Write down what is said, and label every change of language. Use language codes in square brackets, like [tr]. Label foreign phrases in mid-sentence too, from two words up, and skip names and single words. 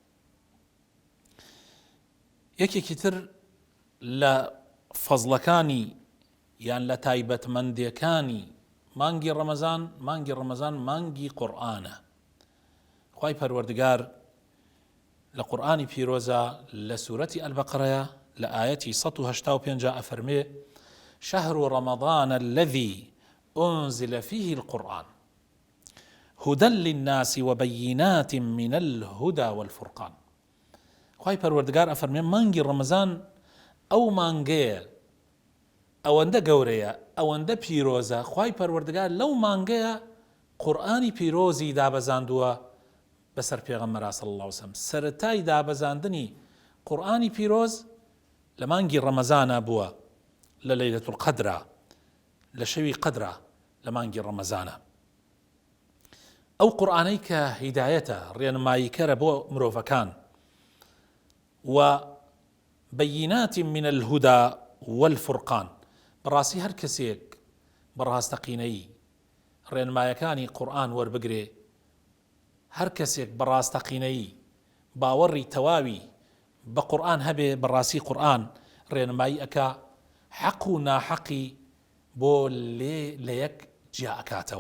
[ckb] یەکێکی تر لە فەزڵەکانی یان لە تایبەتمەندیەکانی مانگی ڕەمەزان مانگی قورئانە. خوای پەروەردگار لە قورئانی پیرۆزە لە سوورەتی ئەلبەقەرەیە لە ئایەتی 185 ئەفەرمێ [ar] شهر رمضان الذي أنزل فيه القرآن هدى للناس وبينات من الهدى والفرقان. [ckb] خوای پەروەردگار ئەفەرمێ مانگی ڕەمەزان ئەو مانگەیە ئەوەندە گەورەیە ئەوەندە پیرۆزە، خوای پەروەردگار لەو مانگەیە قورئانی پیرۆزی دابەزاندووە بەسەر پێغەمبەر [ar] صلی الله علیه وسلم. [ckb] سەرەتای دابەزاندنی قورئانی پیرۆز لە مانگی ڕەمەزانە بووە، لە [ar] لەیلەة القەدرە، [ckb] لە شەوی قەدرە لە مانگی ڕەمەزانە. ئەو قورئانەی کە هیدایەتە ڕێنماییکەرە بۆ مرۆڤەکان و [ar] بەیینات من الهدى والفرقان. [ckb] بەڕاستی هەر کەسێک بەڕاستەقینەی ڕێنمایەکانی قورئان وەربگرێ، هەر کەسێک بەڕاستەقینەی باوەڕی تەواوی بە قورئان هەبێ، بەڕاستی قورئان ڕێنمایی ئەکا، حەق و ناحەقی بۆ لە یەک جیا ئەکاتەوە.